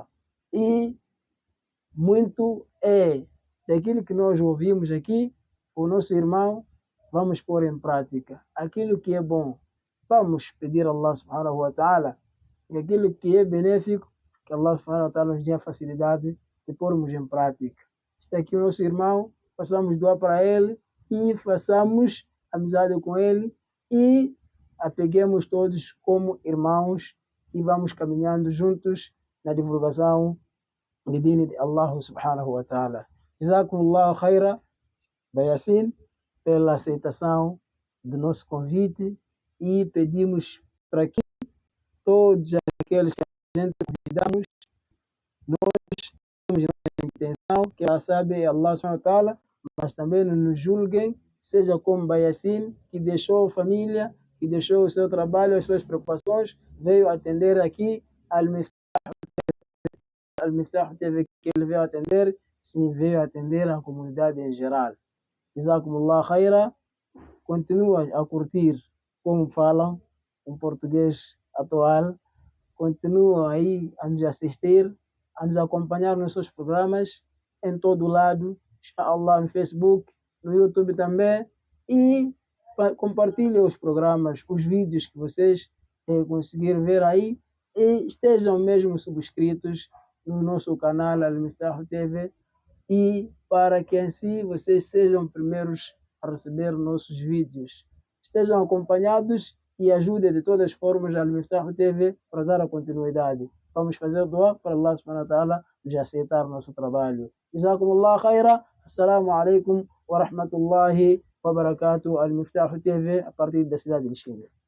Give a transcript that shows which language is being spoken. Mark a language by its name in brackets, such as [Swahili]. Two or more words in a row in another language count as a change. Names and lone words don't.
[Portuguese] E muito daquilo que nós ouvimos aqui, o nosso irmão, vamos pôr em prática. Aquilo que é bom, vamos pedir a Allah [Arabic] سبحانه وتعالى, [Portuguese] e aquilo que é benéfico, que Allah [Arabic] سبحانه وتعالى [Portuguese] nos dê a facilidade de pormos em prática. Está aqui o nosso irmão, façamos doar para ele e façamos amizade com ele e apeguemos todos como irmãos e vamos caminhando juntos na divulgação de dini de Allah [Arabic] سبحانه وتعالى. جزاكم الله خيرا, Bayassin, [Portuguese] pela aceitação do nosso convite e pedimos para que todos aqueles que a gente convidamos, nós temos a intenção, que ela sabe é Allah [Arabic] سبحانه وتعالى, [Portuguese] mas também não nos julguem, seja como Bayassin, que deixou a família, que deixou o seu trabalho, as suas preocupações, veio atender aqui Al-Miftah TV, que ele veio atender, sim, veio atender a comunidade em geral. [Arabic] جزاكم الله خيرا, [Portuguese] continua a curtir como falam em português atual, continua aí a nos assistir, a nos acompanhar nos seus programas em todo lado, inshallah, no Facebook, no YouTube também, e compartilhem os programas, os vídeos que vocês conseguiram ver aí, e estejam mesmo subscritos no nosso canal Al-Miftah TV, e para que assim vocês sejam primeiros a receber nossos vídeos. Estejam acompanhados e ajudem de todas as formas a Al-Miftah TV para dar a continuidade. Vamos fazer dua para Allah [Arabic] سبحانه وتعالى [Portuguese] nos aceitar nosso trabalho. [Arabic] جزاكم الله خيرا. السلام عليكم ورحمة الله وبركاته. [Portuguese] Al-Miftah TV a partir da cidade de Chile.